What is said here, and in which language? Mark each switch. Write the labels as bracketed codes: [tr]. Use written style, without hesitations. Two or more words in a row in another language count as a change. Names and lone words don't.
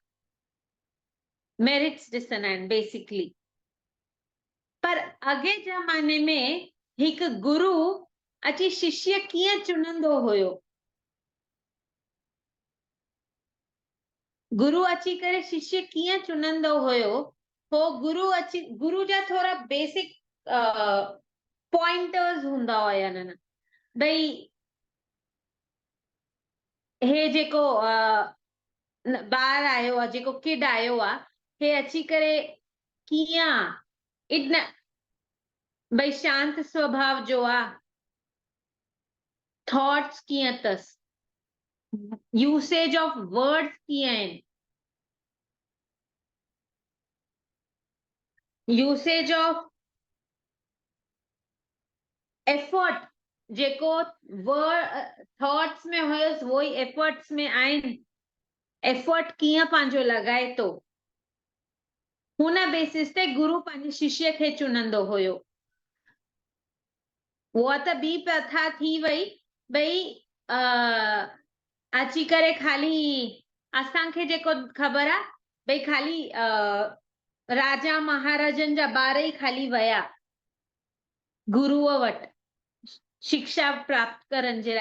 [sd] मेरिट्स ॾिसंदा आहिनि बेसिकली। पर अॻे ज़माने में हिकु गुरु अची शिष्य कीअं चुनंदो हुयो, गुरु अची करे शिष्य कीअं चुनंदो हुयो, हो गुरु जा थोड़ा [en] basic pointers [sd] हूंदा हुया। न भई हे जेको ॿार आयो आहे, जेको किड आयो आहे, हे अची करे कीअं भई शांत स्वभाव जो आहे, थॉट्स कीअं अथसि, [en] usage of words [sd] कीअं आहिनि, [en] usage of effort [sd] जेको थॉट्स में हुयसि वो ही एफर्ट्स में आहिनि। एफर्ट कीअं पंहिंजो लॻाए थो, हुन बेसिस ते गुरु पंहिंजे शिष्य खे चुनंदो हुयो। उहा त ॿी प्रथा थी वई, भई अची करे खाली असांखे जेको ख़बर आहे भई खाली राजा महाराजनि जा ॿार ई खाली वया गुरुअ वटि शिक्षा प्राप्त करण जे लाइ।